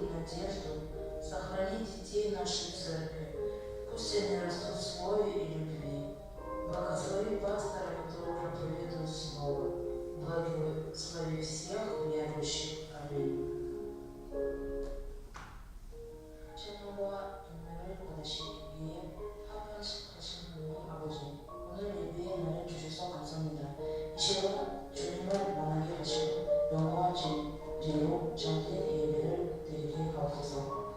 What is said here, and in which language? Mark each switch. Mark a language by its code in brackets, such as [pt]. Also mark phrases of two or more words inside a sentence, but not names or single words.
[ru] надежду сохранить детей нашей церкви. Пусть они растут в слове и любви. Благослови пастора, который проповедует слово. Благослови всех верующих. Аминь. [ko] 천국과 인내를 받으시기 위해 합의하신 분이 아버지, 오늘 예배의 날을 주셔서 감사합니다. 이 시간 주님을 만나게 하시고 영광과 진리로 정된 예배를 드리게 하옵소서.